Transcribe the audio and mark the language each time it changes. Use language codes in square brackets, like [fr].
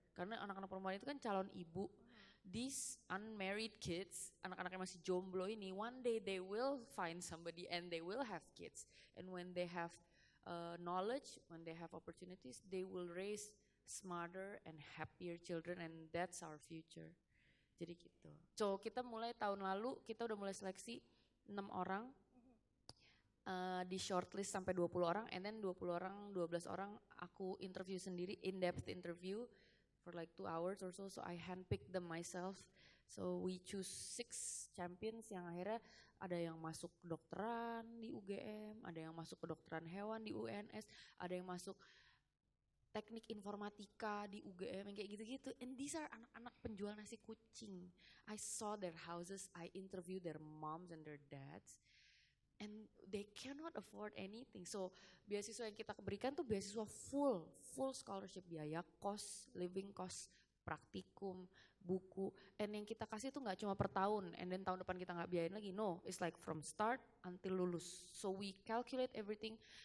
[id] Karena anak-anak perempuan itu kan calon ibu. [en] These unmarried kids, [id] anak-anak yang masih jomblo ini, [en] one day they will find somebody and they will have kids. And when they have knowledge, when they have opportunities, they will raise smarter and happier children and that's our future. [id] Jadi gitu. So kita mulai tahun lalu, kita udah mulai seleksi 6 orang. Di shortlist sampai 20 orang [en] and then [id] 20 orang, 12 orang aku interview sendiri, [en] in-depth interview for like 2 hours or so I handpick them myself. So we choose 6 champions [id] yang akhirnya ada yang masuk kedokteran di UGM, ada yang masuk kedokteran hewan di UNS, ada yang masuk teknik informatika di UGM yang kayak gitu-gitu. [en] And these are [id] anak-anak penjual nasi kucing. [en] I saw their houses, I interview their moms and their dads. And they cannot afford anything. [id] So beasiswa yang kita berikan tuh beasiswa full scholarship, biaya kos, living cost, praktikum, buku. And yang kita kasih tuh nggak cuma per tahun, [en] and then [id] tahun depan kita nggak biayain lagi. [en] No, it's like from start until lulus. So we calculate everything.